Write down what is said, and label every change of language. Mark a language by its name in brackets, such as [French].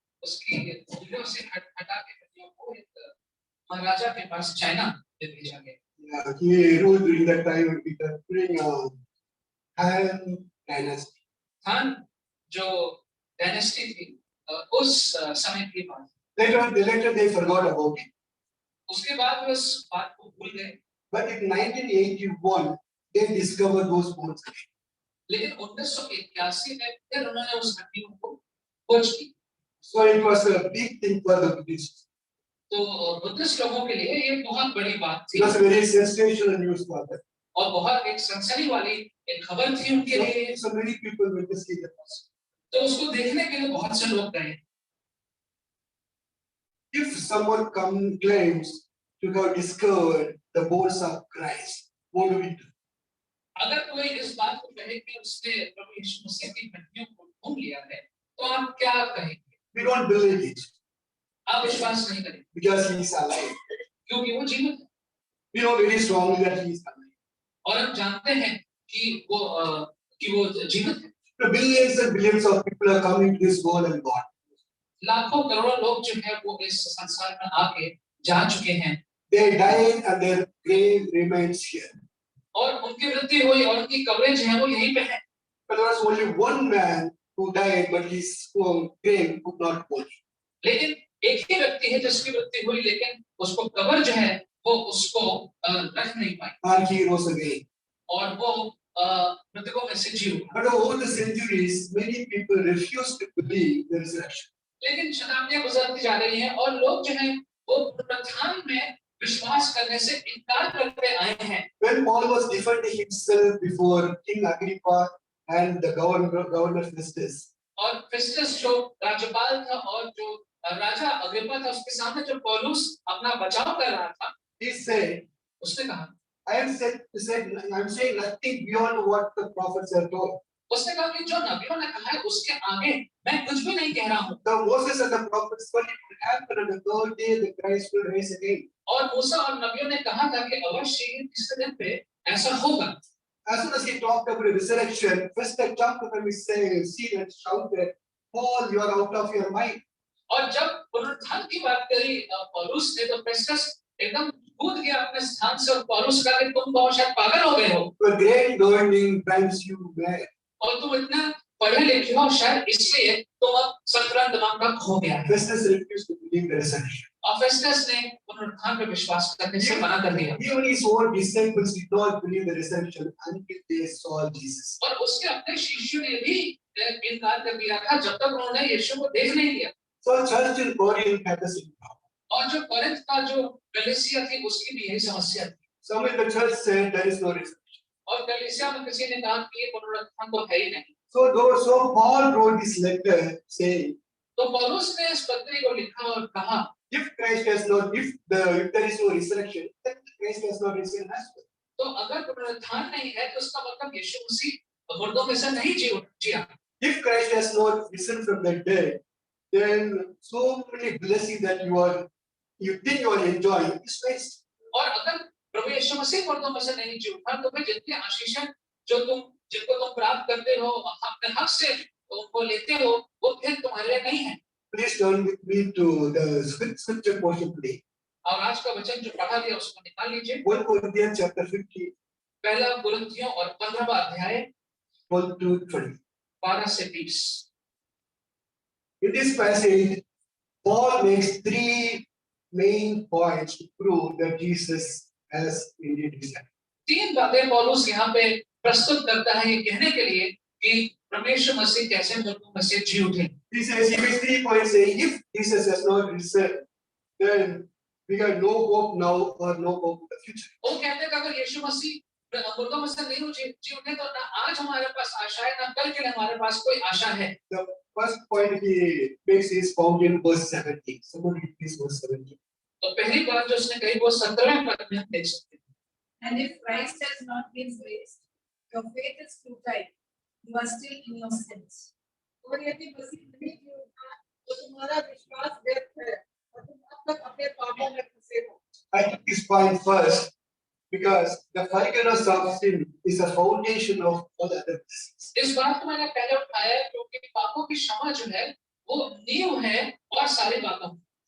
[Hindi] उसकी उंगलियों से हटा के हड्डियों को एक महाराजा के पास चाइना दे भेजा गया। [English] Yeah, he ruled during that time during Han Dynasty. [Hindi] Han जो डायनेस्टी थी उस समय की बात। [English] Later they forgot about it. [Hindi] उसके बाद वे उस बात को भूल गए। [English] But in 1981 they discovered those bones. [Hindi] लेकिन 1981 में फिर उन्होंने उस हड्डियों को खोज की। [English] So it was a big thing for the Buddhists. [Hindi] तो बुद्धिस्ट लोगों के लिए ये बहुत बड़ी बात थी। [English] It was a very sensational news for them. [Hindi] और बहुत एक सनसनी वाली एक खबर थी उनके लिए। [English] So many people went to see that. [Hindi] तो उसको देखने के लिए बहुत से लोग गए। [English] If someone claims to have discovered the bones of Christ, what do we do? [Hindi] अगर कोई इस बात को कहे कि उसने प्रभु यीशु मसीह की हड्डियों को ढूंढ लिया है, तो आप क्या कहेंगे? [English] We don't believe it. [Hindi] आप विश्वास नहीं करेंगे। [English] Because he is alive. [Hindi] क्योंकि वो जीवित है। [English] We know very strongly that he is alive. [Hindi] और हम जानते हैं कि वो जीवित है। [English] Billions and billions of people are coming to this world and gone. [Hindi] लाखों करोड़ों लोग जो है वो इस संसार में आके जा चुके हैं। [English] They died and their grave remains here. [Hindi] और उनकी मृत्यु हुई और उनकी कब्रें जो है वो यहीं पे है। [English] But there was only one man who died, but his grave could not hold. [Hindi] लेकिन एक ही व्यक्ति है जिसकी मृत्यु हुई, लेकिन उसको कब्र जो है वो उसको रख नहीं पाई। [English] And he rose again. [Hindi] और वो मृतकों में से जी उठा। [English] But over the centuries, many people refused to believe the resurrection. [Hindi] लेकिन शताब्दियां गुजरती जा रही हैं और लोग जो हैं वो पुनरुत्थान में विश्वास करने से इनकार करते आए हैं। [English] When Paul was defending himself before King Agrippa and the governor Festus, [Hindi] और फेस्टस जो राज्यपाल था और जो राजा अग्रिप्पा था उसके सामने जो पौलुस अपना बचाव कर रहा था, [English] he said, [Hindi] उसने कहा, [English] I am saying nothing beyond what the prophets have told. [Hindi] उसने कहा कि जो नबियों ने कहा है उसके आगे मैं कुछ भी नहीं कह रहा हूँ। [English] The Moses and the prophets, but it will happen on the third day the Christ will rise again. [Hindi] और मूसा और नबियों ने कहा था कि अवश्य ही तीसरे दिन पे ऐसा होगा। [English] As soon as he talked about the resurrection, first I jumped up and see and shouted, Paul, you are out of your mind. [Hindi] और जब पुनरुत्थान की बात करी पौलुस ने, तो फेस्टस एकदम कूद गया अपने स्थान से और पौलुस का कि तुम बहुत शायद पागल हो गए हो। [English] Your great learning drives you mad. [Hindi] और तुम इतना पढ़े लिखे हो शायद इसलिए तुम अब संक्रांत दिमाग का खो गया है। [English] Festus refused to believe the resurrection. [Hindi] और फेस्टस ने पुनरुत्थान पे विश्वास करने से मना कर दिया। [English] Even his own disciples did not believe the resurrection until they saw Jesus. [Hindi] और उसके अपने शिष्यों ने भी इनकार कर दिया था जब तक उन्होंने यीशु को देख नहीं लिया। [English] So church in Corinth had the same problem. [Hindi] और जो कोरिन्थ का जो कलीसिया थी उसकी भी यही समस्या थी। [English] Some in the church said there is no resurrection. [Hindi] और कलीसिया में किसी ने कहा कि ये पुनरुत्थान तो है ही नहीं। [English] So Paul wrote this letter saying, [Hindi] तो पौलुस ने इस पत्री को लिखा और कहा, [English] if there is no resurrection, then Christ has not risen as well. [Hindi] तो अगर पुनरुत्थान नहीं है तो इसका मतलब यीशु मसीह मुर्दों में से नहीं जिया। [English] If Christ has not risen from the dead, then so many blessings that you think you are enjoying is waste. [Hindi] और अगर प्रभु यीशु मसीह मुर्दों में से नहीं जी उठा तो फिर जितनी आशीषें जिनको तुम प्राप्त करते हो अपने हक से उनको लेते हो वो फिर तुम्हारे लिए नहीं है। [English] Please turn with me to the scripture portion today. [Hindi] और आज का वचन जो पढ़ा गया उसको निकाल लीजिए। [English] 1 Corinthians chapter 15. [Hindi] पहला कुरिन्थियों और 15वां अध्याय [English] 12 to 20. [Hindi] 12 से 20। [English] In this passage, Paul makes three main points to prove that Jesus has indeed risen. [Hindi] तीन बातें पौलुस यहाँ पे प्रस्तुत करता है ये कहने के लिए कि परमेश्वर मसीह कैसे मुर्दों में से जी उठे। [English] He makes 3 points saying, if Jesus has not risen, then we have no hope now or no hope in the future. [Hindi] वो कहते हैं कि अगर यीशु मसीह मुर्दों में से नहीं जी उठे तो ना आज हमारे पास आशा है ना कल के लिए हमारे पास कोई आशा है। [English] The first point he makes is found in verse 17. Someone read please verse 17. [Hindi] तो पहली बात जो उसने कही वो 17वें पद में हम देख सकते हैं। [English] And if Christ has not been raised, your faith is futile. You are still in your sins. [Hindi] और यदि मसीह नहीं जी उठा तो तुम्हारा विश्वास व्यर्थ है और तुम अब तक अपने पापों में फंसे हो। [English] I took this point first because the forgiveness of sin is a foundation of all other blessings. [Hindi] इस बात को मैंने पहले उठाया है क्योंकि पापों की क्षमा जो है वो नींव है और सारी बातों की।